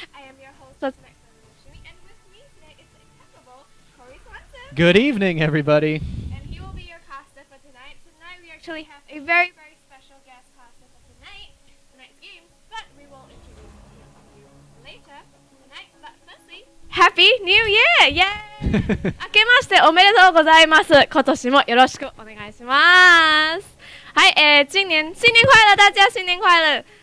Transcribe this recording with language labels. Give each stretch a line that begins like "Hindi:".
English: I am your host, and with me today is the incredible Corey Swanson. Good evening, everybody. And he will be your caster for tonight. Tonight we actually have a very, very special guest caster for tonight's game, but we will introduce you later tonight. But firstly, Happy New Year! Yay!
Japanese: 明けましておめでとうございます。今年もよろしくお願いします。
Chinese: 嗨，新年快乐，大家新年快乐！